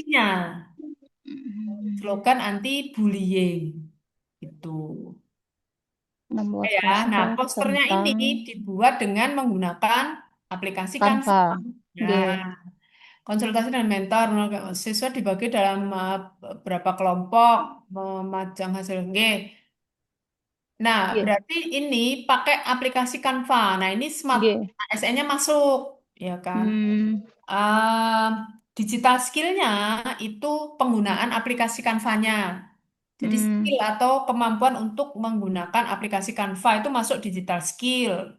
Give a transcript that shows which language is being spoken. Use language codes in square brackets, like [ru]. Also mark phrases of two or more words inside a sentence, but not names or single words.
[id] isinya, slogan [en] anti bullying [id] gitu. Membuat Ya, nah poster posternya ini tentang dibuat dengan menggunakan aplikasi Canva. Canva. Nah, Nggih, konsultasi dengan mentor, siswa dibagi dalam beberapa kelompok, memajang hasil. Nggih. Nah, nggih, berarti ini pakai aplikasi Canva. Nah, ini smart nggih. ASN-nya masuk, ya kan? Hmm. Ehm, [en] digital skill- [id] nya itu penggunaan aplikasi Canva-nya. Jadi Hmm. skill atau kemampuan untuk menggunakan aplikasi Canva itu masuk [en] digital skill.